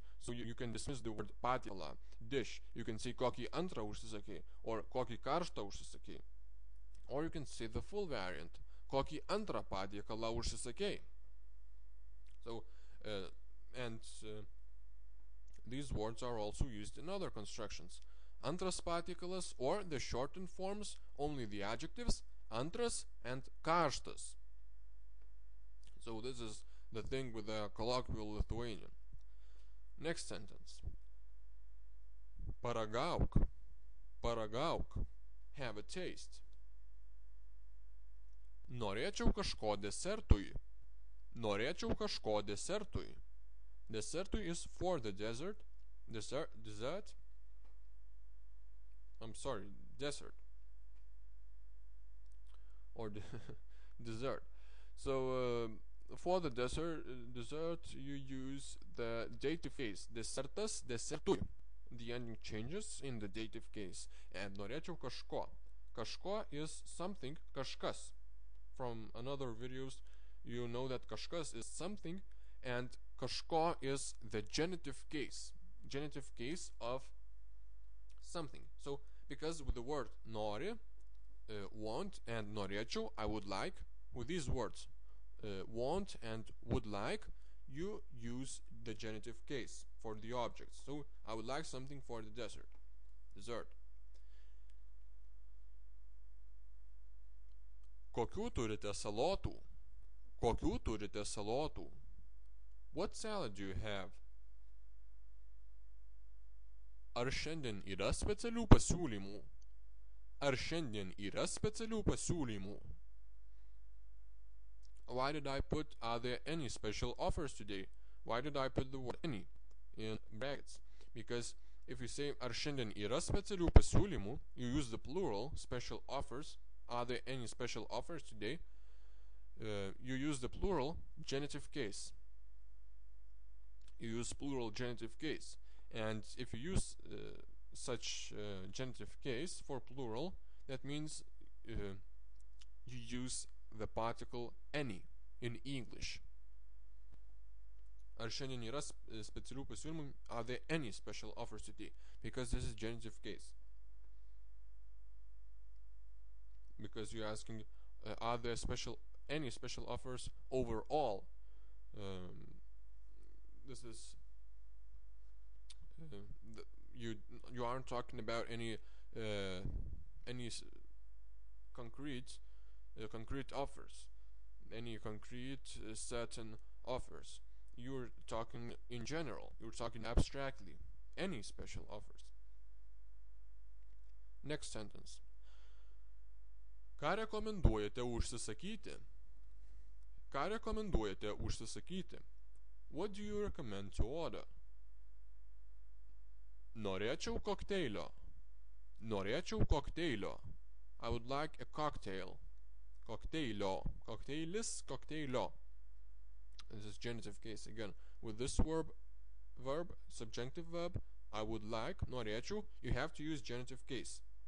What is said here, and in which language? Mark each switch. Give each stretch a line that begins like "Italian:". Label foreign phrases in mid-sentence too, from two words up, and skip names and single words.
English: So you can dismiss the word patiekala, dish. You can say
Lithuanian: kokį antrą užsisakei or kokį karštą užsisakei.
English: Or you can say the full variant,
Lithuanian: kokį antrą patiekalą užsisakei.
English: So these words are also used in other constructions.
Lithuanian: Antras patiekalas,
English: or the shortened forms, only the adjectives antras and karštas. So this is the thing with the colloquial Lithuanian. Next sentence.
Lithuanian: Paragauk. Paragauk.
English: Have a taste.
Lithuanian: Norėčiau kažko desertui. Norėčiau kažko desertui.
English: Desertui is for the dessert. Dessert. I'm sorry, dessert. Or dessert. So for the dessert you use the dative case.
Lithuanian: Desertas, desertui.
English: The ending changes in the dative case. And
Lithuanian: norėčiau kažko.
English: Kažko is something, kažkas. From another videos you know that kažkas is something, and kažko is the genitive case of something. So because with the word nori, want, and norėčiau, I would like, with these words want and would like, you use the genitive case for the objects. So I would like something for the dessert.
Lithuanian: Kokių turite salotų? Kokių turite salotų?
English: What salad do you have?
Lithuanian: Ar šiandien yra specialių pasiūlymų? Ar šiandien yra specialių pasiūlymų?
English: Why did I put are there any special offers today? Why did I put the word any in brackets? Because if you say
Lithuanian: ar šiandien yra specialių pasiūlymų,
English: you use the plural, special offers. Are there any special offers today? You use the plural genitive case. You use plural genitive case. And if you use such genitive case for plural, that means you use the particle any in English.
Lithuanian: Ar šiandien yra specialių pasiūlymų?
English: Are there any special offers today? Because this is genitive case. Because you're asking, are there any special offers overall? This is you aren't talking about any concrete offers, any concrete certain offers. You're talking in general. You're talking abstractly. Any special offers. Next sentence.
Lithuanian: Ką rekomenduojate užsisakyti? Ką rekomenduojate užsisakyti?
English: What do you recommend to order?
Lithuanian: Norėčiau kokteilio. Norėčiau kokteilio.
English: I would like a cocktail.
Lithuanian: Kokteilio. Kokteilis, kokteilio.
English: This is genitive case again. With this verb, subjunctive verb, I would like, norėčiau, you have to use genitive case.